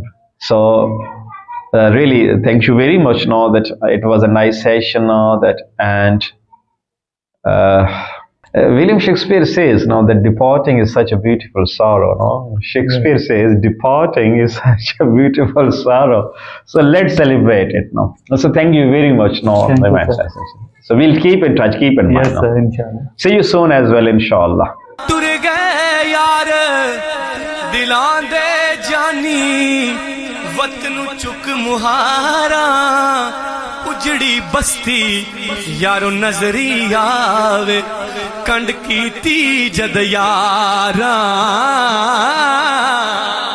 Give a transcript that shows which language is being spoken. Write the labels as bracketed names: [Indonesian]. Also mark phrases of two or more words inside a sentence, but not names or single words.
[English] So really, thank you very much that it was a nice session and William Shakespeare says that departing is such a beautiful sorrow. Shakespeare says departing is such a beautiful sorrow. So let's celebrate it So thank you very much Thank you, sir. So we'll keep in touch, keep in mind. Yes, sir, inshallah. See you soon as well, inshallah. [Punjabi] اجڑی بستی یارو نظری آوے کنڈ کیتی جد یارا